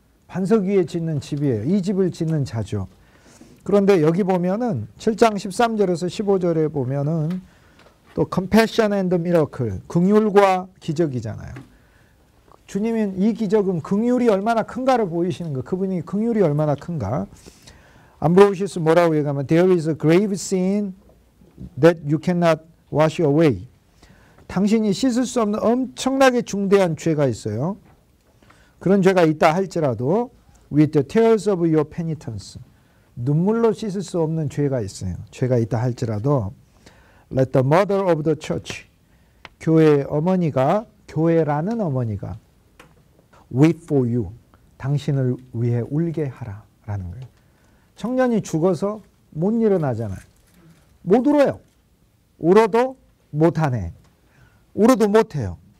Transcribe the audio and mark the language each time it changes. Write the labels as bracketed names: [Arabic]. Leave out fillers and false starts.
[Korean] 반석 위에 짓는 집이에요. 이 집을 짓는 자죠. 그런데 여기 보면은 7장 13절에서 15절에 보면은 또 [English] compassion and miracle, [Korean] 긍휼과 기적이잖아요. 주님은 이 기적은 긍휼이 얼마나 큰가를 보이시는 거. 그분이 긍휼이 얼마나 큰가. 암브로시우스 뭐라고 얘기하면 [English] There is a grave sin that you cannot wash away. [Korean] 당신이 씻을 수 없는 엄청나게 중대한 죄가 있어요. 그런 죄가 있다 할지라도 [English] with the tears of your penitence. [Korean] 눈물로 씻을 수 없는 죄가 있어요. 죄가 있다 할지라도 [English] let the mother of the church. [Korean] 교회의 어머니가, 교회라는 어머니가 [English] wait for you. [Korean] 당신을 위해 울게 하라 라는 거예요. 청년이 죽어서 못 일어나잖아요. 못 울어요. 울어도 못하네. 울어도 못해요.